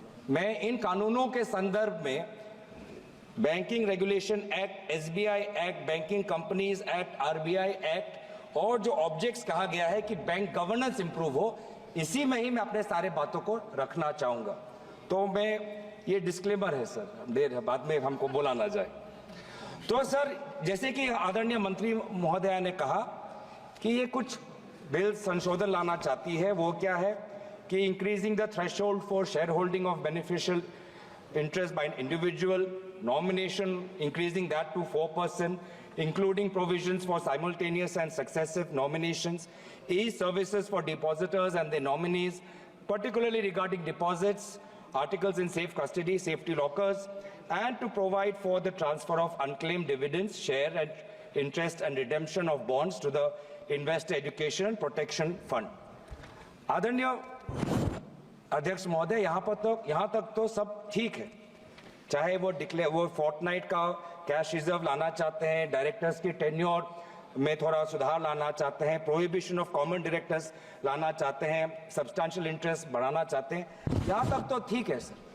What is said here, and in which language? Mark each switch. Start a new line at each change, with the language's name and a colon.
Hindi: मैं इन कानूनों के संदर्भ में banking regulation act, SBI act, banking companies act, RBI act और जो ऑब्जेक्ट्स कहा गया है कि बैंक गवर्नेंस इंप्रूव हो, इसी में ही मैं अपने सारे बातों को रखना चाहूंगा। तो मैं ये डिस्क्लेमर है सर, देर है बाद में हमको बोला ना जाए। तो सर, जैसे कि आदरणीय मंत्री महोदया ने कहा कि ये कुछ बिल संशोधन लाना चाहती है, वो क्या है कि
English: Increasing the threshold for share holding of beneficial interest by an individual, nomination increasing that to 4%, including provisions for simultaneous and successive nominations, e-services for depositors and their nominees, particularly regarding deposits, articles in safe custody, safety lockers, and to provide for the transfer of unclaimed dividends, share and interest and redemption of bonds to the Investor Education and Protection Fund.
Hindi: आदरणीय अध्यक्ष महोदय, यहाँ तक तो सब ठीक है। चाहे वो फोर्टनाइट का कैश रिजर्व लाना चाहते हैं, डायरेक्टर्स की टेन्योर में थोड़ा सुधार लाना चाहते हैं,
English: prohibition of common directors
Hindi: लाना चाहते हैं, सब्सटैंशियल इंटरेस्ट बढ़ाना चाहते हैं, यहाँ तक तो ठीक है सर।